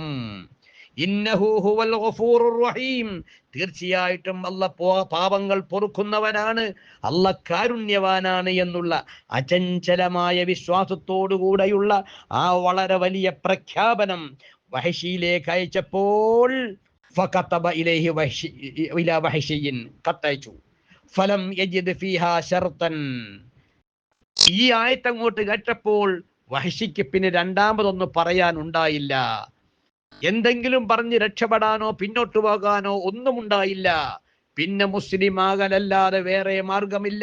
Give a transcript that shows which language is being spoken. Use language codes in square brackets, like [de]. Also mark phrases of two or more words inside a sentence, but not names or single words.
[ar] إنه هو الغفور الرحيم, [ml] തീർച്ചയായിട്ടും അല്ലാഹ് പാപങ്ങൾ പൊറുക്കുന്നവനാണ്, അല്ലാഹ് കാരുണ്യവാനാണ് എന്നുള്ള അചഞ്ചലമായ വിശ്വാസത്തോടുകൂടെയുള്ള ആ വളരെ വലിയ പ്രഖ്യാപനം വഹശിയിലേക്ക് അയച്ചപ്പോൾ [ar] فكتب إليه إلى وحشي [ml] കത്തയച്ചു. [ar] فلم يجد فيها شرطا, [ml] ഈ ആയത്ത് അങ്ങോട്ട് കേട്ടപ്പോൾ വഹശിക്ക് പിന്നെ രണ്ടാമതൊന്നും പറയാൻ ഉണ്ടായില്ല. എന്തെങ്കിലും പറഞ്ഞ് രക്ഷപ്പെടാനോ പിന്നോട്ട് പോകാനോ ഒന്നും ഉണ്ടായില്ല. പിന്നെ മുസ്ലിം ആകലല്ലാതെ വേറെ മാർഗമില്ല.